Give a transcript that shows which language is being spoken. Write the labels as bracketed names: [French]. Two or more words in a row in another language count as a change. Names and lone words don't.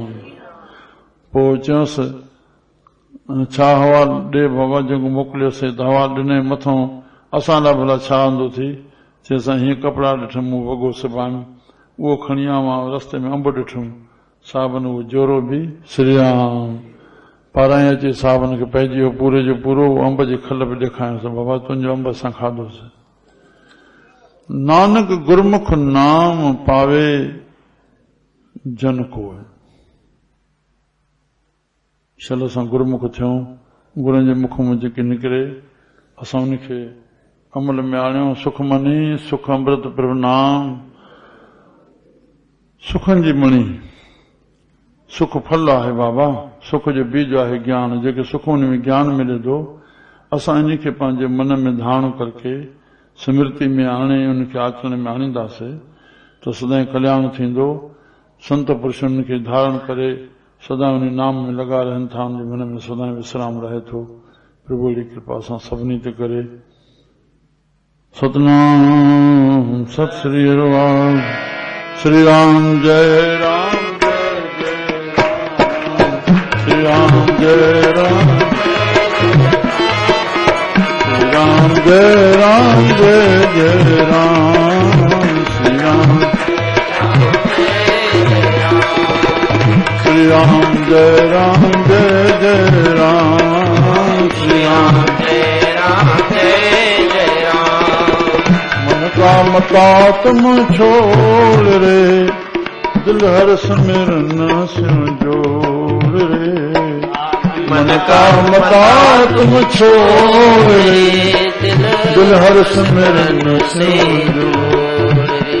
[Sindhi] पोइ चयोसि छा हवाल ॾे बाबा, जेको मोकिलियोसीं त हवाल ॾिनई मथां, असां लाइ भला छा हूंदो थी। चई साईं हीअं कपिड़ा ॾिठुमि, मूं वॻो सिबायुमि, उहो खणी आयो आहियां। रस्ते में अंब ॾिठुमि, साहबनि उहो जोरो बि। श्री राम। पाराई अची साहबनि खे पइजी वियो पूरे जो पूरो। अंब जी खल बि ॾेखारियोसि, बाबा तुंहिंजो अंब असां खाधोसीं। [Punjabi] नानक गुरमुख नाम पावे जन को। [Sindhi] चलो असां गुरमुख थियूं, गुरुनि जे मुख मां जेके निकिरे असां उनखे अमल में आणियूं। [Punjabi] सुख मनी सुख अमृत प्रभु नाम। [Sindhi] सुखनि जी मणी, सुख फल आहे बाबा, सुख जो बीज आहे ज्ञान। जेके सुख उन में ज्ञान मिले थो, असां इन खे पंहिंजे मन में धारण करके स्मृति में आणे उनखे आचरण में आणींदासीं त सदाईं कल्याण थींदो। संत पुरुषनि खे धारण करे सदा उन नाम में लॻा रहनि था, उनजे मन में सदाईं विश्राम रहे थो। प्रभु जी कृपा असां सभिनी ते करे। सतनाम सत श्री राम। [Hindi] श्री राम जय राम जय राम, श्री राम जय राम, श्री राम जय राम जय राम, श्री राम जय राम जय राम, श्री राम जय राम जय राम। मन का मता तुम छोड़ रे, दिल हर सिमरन से जोड़ रे। मन का मता तुम छोड़ रे, दिल हर सिमरन से जोड़ रे।